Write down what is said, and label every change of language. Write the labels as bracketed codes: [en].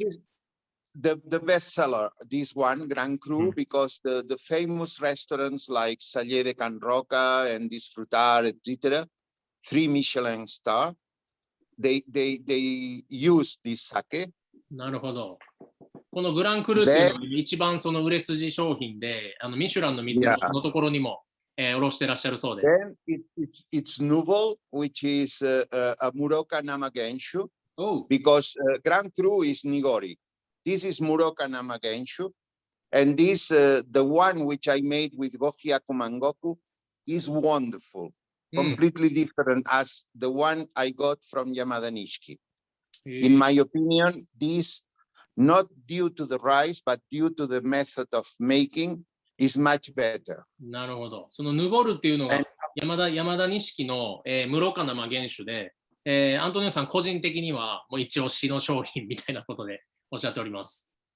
[en] This is the best seller, this one, Grand Cru, because the famous restaurants like Salle de Can Roca and Disfrutar, etc., 3 Michelin star, they use this sake. [ja] なるほど。このグランクルっていうのが一番その売れ筋商品で、ミシュランの3つのところにも、卸してらっしゃるそうです。 [en] Then it's Nouveau, which is a Muroka Namagenshu, because Grand Cru is Nigori. This is Muroka Namagenshu, and this the one which I made with Gohyaku Mangoku is wonderful, completely different as the one I got from Yamada Nishiki. In my opinion, this, not due to the rice, but due to the method of making, is much better. [ja] なるほど。そのヌボルっていうのが山田錦の、室岡生原種で、アントニオさん個人的にはもう一押しの商品みたいなことでおっしゃっております。